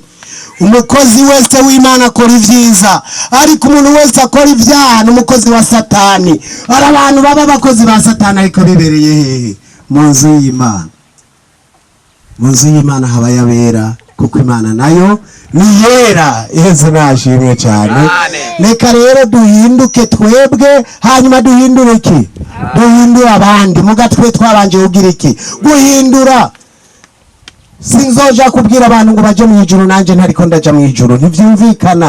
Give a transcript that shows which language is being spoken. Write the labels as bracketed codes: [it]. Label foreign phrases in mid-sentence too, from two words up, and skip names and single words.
[rn] Umukozi wese w'Imana akora ibyiza, ariko umuntu wese akora ibyaha n'umukozi wa Satani. Ari abantu baba abakozi ba Satani ariko bibereye hehe? Mu nzu y'Imana. Mu nzu y'Imana haba yabera, kuko Imana nayo ni yera. Yesu nashimwe cyane. Reka rero duhinduke twebwe, hanyuma duhindure iki? Duhindura abandi. Mugatwe twabanje kugira iki? Guhindura. Sinzoja kubwira abantu ngo baje mu ijuru nanje ntariko ndaja mu ijuru, ntivyumvikana.